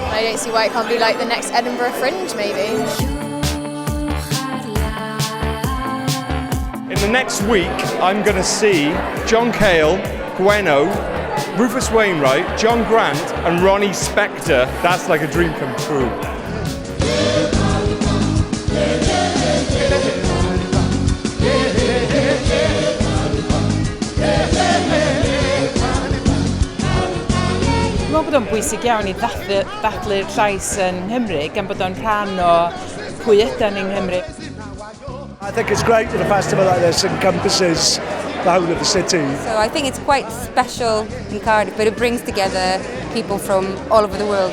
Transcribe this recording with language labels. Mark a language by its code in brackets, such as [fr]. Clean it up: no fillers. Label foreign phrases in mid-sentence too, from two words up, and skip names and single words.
[en] I don't see why it can't be like the next Edinburgh Fringe, maybe. In the next week, I'm going to see John Cale, Gweno, Rufus Wainwright, John Grant and Ronnie Spector. That's like a dream come true. [cy] Dwi'n meddwl bod o'n bwysig iawn I ddathlu'r llais yn Nghymru gan bod o'n rhan o pwy ydyn ni'n Nghymru. [en] I think it's great that a festival like this encompasses the whole of the city. So I think it's quite special in Cardiff, but it brings together people from all over the world.